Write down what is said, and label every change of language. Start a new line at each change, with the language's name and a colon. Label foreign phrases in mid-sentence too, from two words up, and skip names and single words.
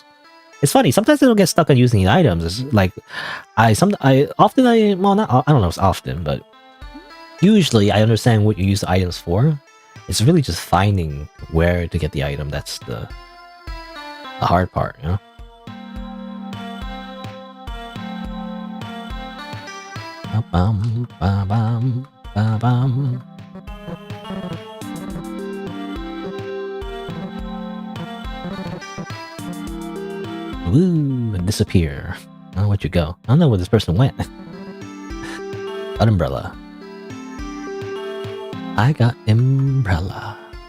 English: It's funny. Sometimes I don't get stuck on using the items. It's like I don't know if it's often, but usually I understand what you use the items for. It's really just finding where to get the item that's the hard part, you know? Ba-bum, ba-bum, ba-bum. Woo, and disappear. I don't know where'd you go. I don't know where this person went. An umbrella. I got umbrella.